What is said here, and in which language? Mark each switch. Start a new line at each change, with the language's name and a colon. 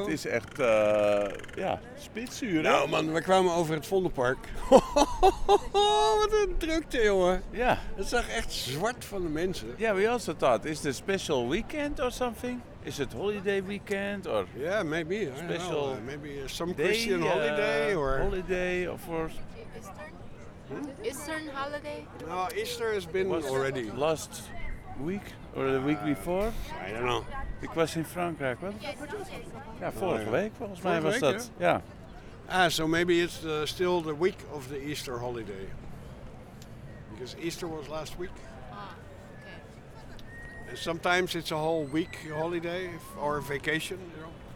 Dutch: Het is echt, spitsuur. Nou man, we kwamen over het Vondelpark. Wat een drukte, jongen. Ja. Het zag echt zwart van de mensen.
English: Ja, we also thought,
Dutch: is het
English: special weekend or something?
Dutch: Is het
English: holiday weekend or? Ja, yeah, maybe. Special. Know, maybe some day, Christian holiday or? Holiday of for? Eastern holiday. No, Easter has been was already. Last week or the week before? I don't know.
Dutch: Ik was in Frankrijk. Wat? Ja, vorige week volgens mij was dat. Ja.
English: Ah, so maybe it's still the week of the Easter holiday. Because Easter was last week. Sometimes it's a whole week holiday or vacation, you know.